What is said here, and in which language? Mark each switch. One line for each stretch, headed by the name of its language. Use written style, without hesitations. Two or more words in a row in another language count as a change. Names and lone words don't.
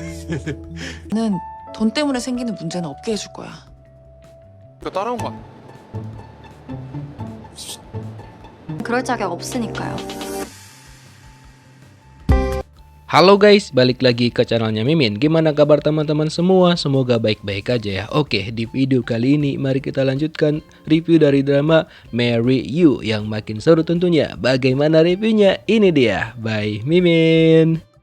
Korean: 는 돈 때문에 생기는 문제는 없게 해줄 거야. 그거 따라온 거. 그럴 자격 없으니까요.
Indonesian: Halo guys, balik lagi ke channelnya Mimin. Gimana kabar teman-teman semua? Semoga baik-baik aja ya. Oke, di video kali ini mari kita lanjutkan review dari drama Marry You yang makin seru tentunya. Bagaimana reviewnya? Ini dia, by Mimin.